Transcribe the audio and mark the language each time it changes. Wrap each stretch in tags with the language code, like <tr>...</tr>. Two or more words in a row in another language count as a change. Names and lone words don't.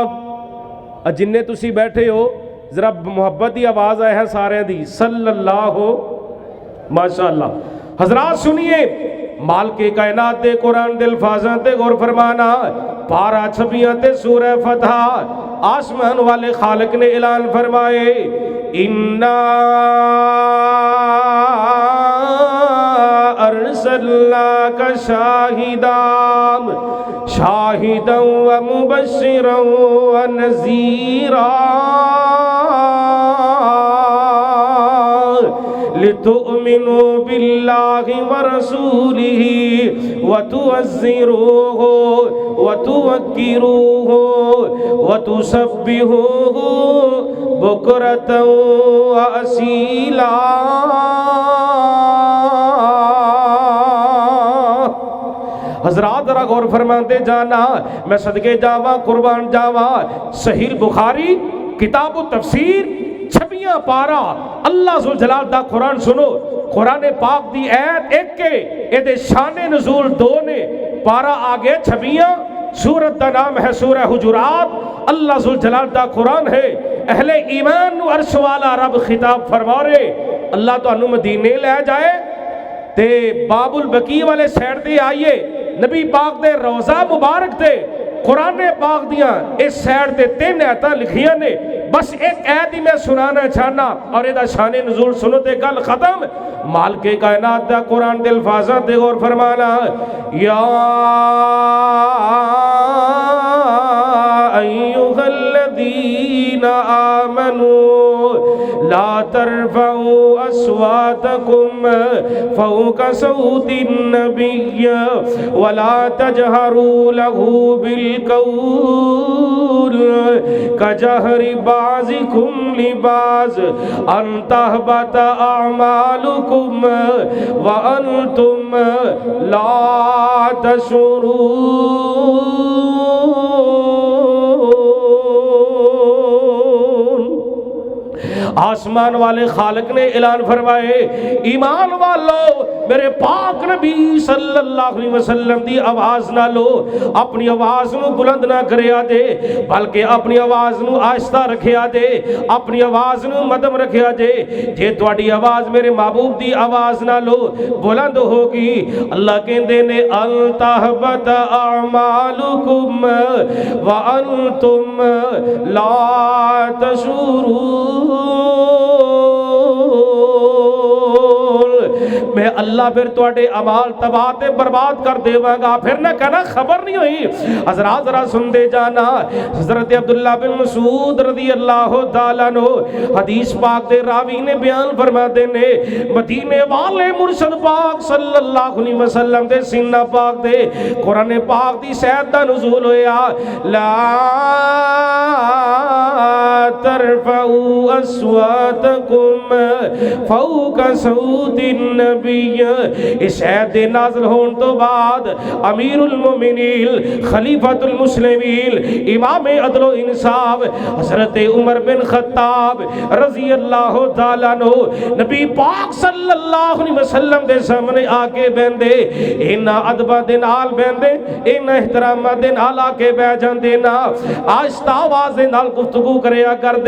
<pa>جننے تسی بیٹھے ہو ذرا محبت دی آواز آئے ہیں سارے دی صلی اللہ ہو. ماشاءاللہ حضرات سنیے, مال کے کائنات دے قرآن دے الفاظاں تے غور فرمانا. پارا چھبیاں تے سورہ فتح آسمان والے خالق نے اعلان فرمائے,</pa> <ar>اِنَّا أَرْسَلْنَاكَ شَاهِدًا وَمُبَشِّرًا وَنَذِيرًا لِتُؤْمِنُوا بِاللَّهِ وَرَسُولِهِ وَتُعَزِّرُوهُ وَتُوَقِّرُوهُ وَتُسَبِّحُوهُ بُكْرَةً وَأَصِيلًا.</ar> <pa>حضرات ذرا غور فرماتے جانا, میں صدقے جاواں قربان جاواں. صحیح بخاری کتاب و تفسیر چھبیاں پارا اللہ ذوالجلال دا قرآن سنو. قرآن پاک دی ایت ایک کے اے دے شان نزول دو نے. پارا آگے چھبیاں, سورت دا نام ہے سورہ حجرات. اللہ ذوالجلال دا قرآن ہے. اہل ایمان نو عرش والا رب خطاب فرما رہے. اللہ تو انو مدینے لے جائے تے باب البقیع والے سیڈ تے آئیے, نبی پاک دے روضہ مبارک تے قرآن پاک دیاں اس سیڈ تے 3 آیتاں لکھیاں نے. بس ایک آیت ہی میں سنانا چاہنا اور ادا شان نزول سنو تے گل ختم. مال کے کائنات دا قرآن دے الفاظاں تے غور فرمانا.</pa> <ar>یا ایھا الذین آمنوا لا ترفعوا اصواتکم فوق صوت النبی ولا تجہروا له بالقول کجہر بعضکم لبعض ان تحبط اعمالکم وانتم لا تشعرون.</ar> <pa>آسمان والے خالق نے اعلان فرمائے, ایمان والو میرے پاک نبی</pa> <ar>صلی اللہ علیہ وسلم</ar> <pa>دی آواز نہ لو, اپنی آواز نو بلند نہ کریا دے بلکہ اپنی آواز نو آہستہ رکھیا دے, اپنی آواز نو مدم رکھیا دے. جے تواڈی آواز میرے محبوب دی آواز نہ لو بلند ہوگی, اللہ کہندے نے</pa> <ar>ان تحبط اعمالکم وانتم لا تشعرون.</ar> <pa>میں اللہ پھر تواڈے اعمال تباہ تے برباد کر دیواں گا. پھر نہ کہنا خبر نہیں ہوئی. حضرات ذرا سن دے جانا, حضرت عبداللہ بن مسعود</pa> <ar>رضی اللہ تعالیٰ عنہ</ar> <pa>حدیث پاک دے راوی نے بیان فرما دینے, مدینے والے مرشد پاک</pa> <ar>صلی اللہ علیہ وسلم</ar> <pa>دے سینہ پاک دے قرآن پاک دی سیت دا نزول ہویا.</pa> <ar>لا ترفعوا اصواتکم فوق صوت النبی.</ar> <pa>اس آیت دے نازل ہون تو بعد امیر المومنین خلیفۃ المسلمین امام عدل و انصاف حضرت عمر بن خطاب</pa> <ar>رضی اللہ تعالیٰ عنہ</ar> <pa>نبی پاک</pa> <ar>صلی اللہ علیہ وسلم</ar> <pa>دے سامنے آکے بیندے, اینا ادبہ دے نال بیندے, اینا احترامہ دے نال آکے بے جاندے نا, آہستہ آواز دے نال گفتگو کریا کر دے.</pa>